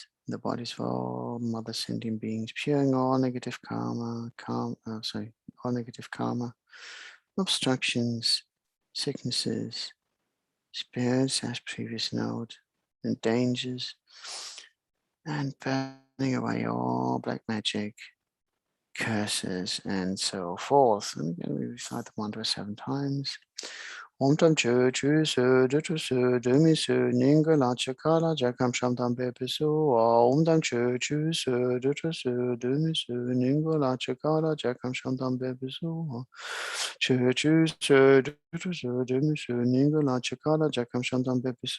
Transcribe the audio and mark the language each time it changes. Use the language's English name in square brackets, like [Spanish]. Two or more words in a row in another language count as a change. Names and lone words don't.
[English] The bodies of all mother sentient beings, puring all negative karma, all negative karma, obstructions, sicknesses, spirits as previous note, and dangers, and burning away all black magic, curses, and so forth. And again, we recite the mantra 7 times. [Sanskrit] Om tam chu chu su du tu su du mi su ninga la chakala jakam sham tam pepe su. Om tam chu chu su du tu su du mi su ninga la chakala jakam sham tam pepe su. Chu chu su du tu su du mi su ninga la chakala jakam sham tam pepe su.